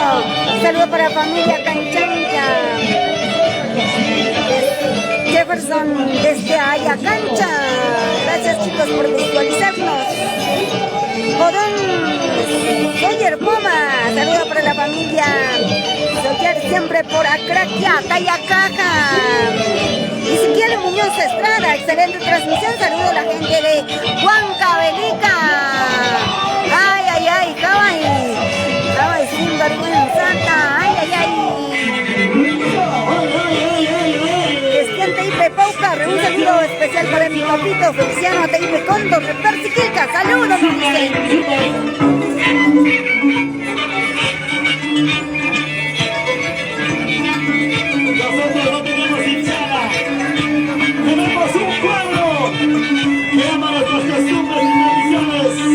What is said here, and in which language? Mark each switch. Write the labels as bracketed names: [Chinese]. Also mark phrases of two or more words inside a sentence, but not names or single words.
[Spanish] Saludo para la familia Canchancha. Jefferson desde Ayacancha. Gracias chicos por visualizarnos. Odón Soyer Poma, saludo para la familia Soyer siempre por Acraquia, Tayacaja. Ezequiel Muñoz Estrada, excelente transmisión, saludo a la gente de Huancavelica. Ay, ay, ay, cabay sin vergüenza, ay, ay, ay. Cristian Teipe Pauca, un saludo especial para mi papito Feliciano Teipe Cóndor, Persiquilca, saludos, nos dice. Nosotros no tenemos hinchada, tenemos un pueblo que ama nuestras costumbres y tradiciones.